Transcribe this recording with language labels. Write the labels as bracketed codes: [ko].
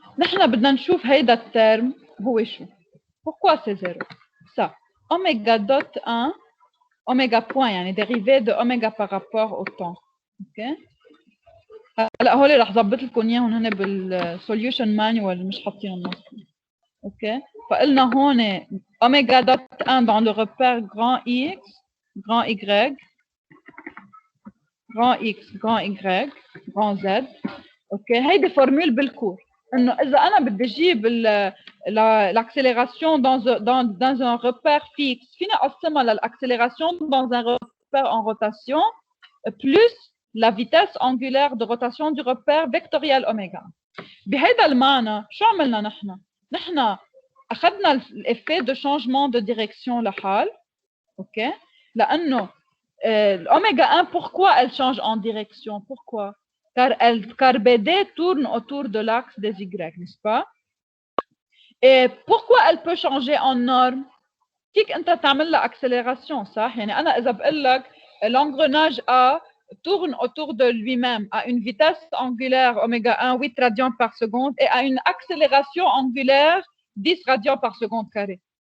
[ar] نحن بدنا نشوف هيدا الترم هو شو. [fr] Pourquoi c'est 0? Ça. Oméga dot 1, oméga point, يعني dérivé de oméga par rapport au temps. Ok. [ar] هلا هول رح ظبط لكم اياهم هن بالسوليوشن مانوال مش حاطين النص. اوكي. فقلنا هون اوميجا دوت 1 [fr] dans le repère grand X, grand Y, grand X, grand Y, grand Z. اوكي. [ar] هيدي فورمول بالكور انه اذا انا بدي اجيب [fr] l'accélération dans un repère fixe [ar] فينا اقسمها [fr] للاccélération dans un repère en rotation plus la vitesse angulaire de rotation du repère vectoriel oméga. [ar] بهذا المعنى شو عملنا نحن؟ نحن اخذنا [fr] l'effet de changement de direction [ar] لحال. اوكي. [fr] لانه l'oméga 1 pourquoi elle change en direction? Pourquoi? Car BD tourne autour de l'axe des Y, n'est-ce pas? Et pourquoi elle peut changer en norme? [ar] فيك انت تعمل لها [fr] accélération [ar] صح؟ يعني انا اذا بقول لك [fr] l'engrenage A tourne autour de lui-même à une vitesse angulaire oméga 1 8 radians par seconde et à une accélération angulaire 10 radians par seconde carré.